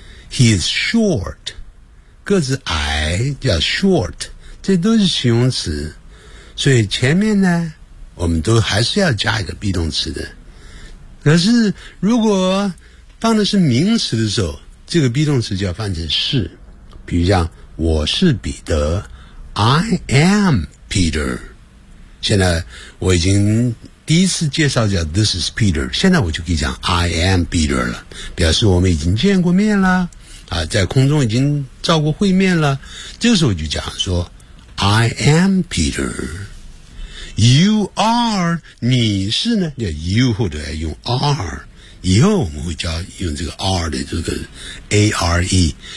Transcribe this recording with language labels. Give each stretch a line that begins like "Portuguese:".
English: He is short，
Chinese: 个子矮叫 short， 这都是形容词。所以前面呢，我们都还是要加一个 be 动词的。可是如果放的是名词的时候，这个 be 动词就要放成是，比如像。我是彼得
English: I am Peter。
Chinese: 现在我已经第一次介绍叫
English: This is Peter，
Chinese: 现在我就可以讲
English: I am Peter
Chinese: 了，表示我们已经见过面了啊，在空中已经照过会面了。这个时候就讲说
English: I am Peter。
Chinese: You are， 你是呢，叫 You 或者用 are， 以后我们会教用这个 are 的这个 A-R-E。